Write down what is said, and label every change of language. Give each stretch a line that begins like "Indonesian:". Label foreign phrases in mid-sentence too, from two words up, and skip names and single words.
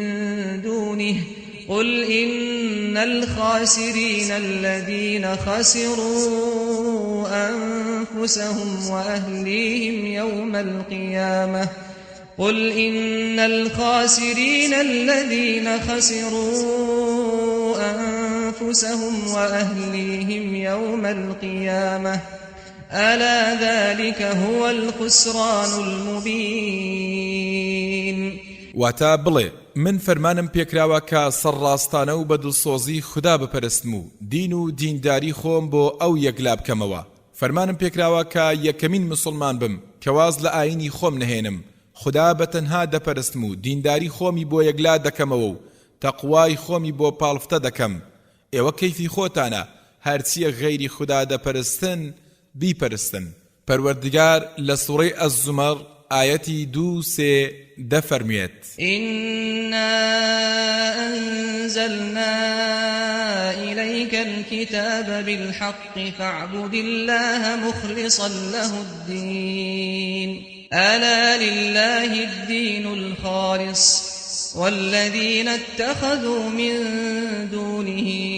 Arabic: دونه قل إن الخاسرين الذين خسروا أنفسهم وأهليهم يوم القيامة قل إن الخاسرين الذين خسروا أنفسهم وأهليهم يوم القيامة ألا ذلك هو الخسران المبين
Central Kurdish: واتا بڵێ من فەرمانم پێکراوە کە سەرڕاستانە و بەدڵسۆزی خوددا بپەرستم و دین و دینداری خۆم بۆ ئەو یەکلا بکەمەوە فەرمانم پێکراوە کە یەکەمین مسلمان بم کە واز لە ئاینی خۆم نهێنم خوددا بەتەنها دەپەرستم و دینداری خۆمی بۆ یەکلا دەکەمەوە و تەقوای خۆمی بۆ پاڵفتە دەکەم ئێوە کەیفی خۆتانە هەرچیە غەیری خوددا دەپەرستن بیپەرستن پەروەردگار لە سوورەی ئەز-زومەر آيتي 2 دفرميت
Arabic: إنا أنزلنا إليك الكتاب بالحق فاعبد الله مخلصا له الدين ألا لله الدين الخالص والذين اتخذوا من دونه